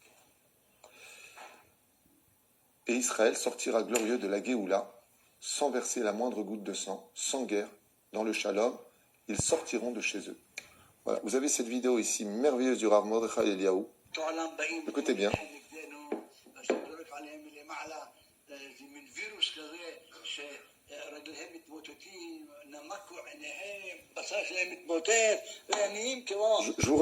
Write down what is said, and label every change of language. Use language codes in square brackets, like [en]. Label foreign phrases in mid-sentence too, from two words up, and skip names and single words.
[fr] Et Israël sortira glorieux de la Géoula, sans verser la moindre goutte de sang, sans guerre, dans le shalom. Ils sortiront de chez eux. Voilà, vous avez cette vidéo ici, merveilleuse du Rav Mordechai Eliyahu. Écoutez bien. [he] רגליהם מתמוטטים, נמקו עיניהם, בשר שלהם מתמוטט, ועניים כמו...